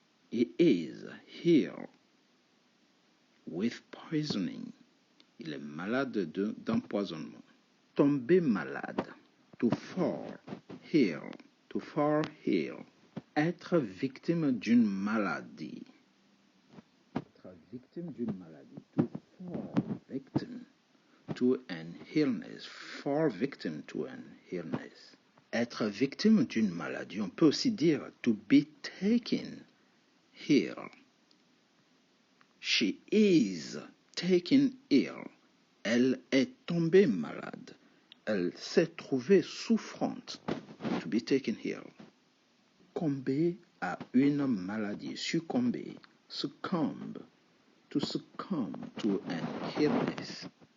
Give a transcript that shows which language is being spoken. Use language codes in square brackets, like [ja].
[en] He is healed with poisoning. [fr] Il est malade d'empoisonnement. Tomber malade, [en] to fall ill, to fall ill. [fr] Être victime d'une maladie. Être victime d'une maladie, [en] to fall victim to an illness, fall victim to an illness. [fr] Être victime d'une maladie, on peut aussi dire [en] to be taken ill. She is taken ill. [fr] Elle est tombée malade. Elle s'est trouvée souffrante. [en] To be taken ill. [fr] Succomber à une maladie. Succomber. Succumb. [en] To succumb to an illness.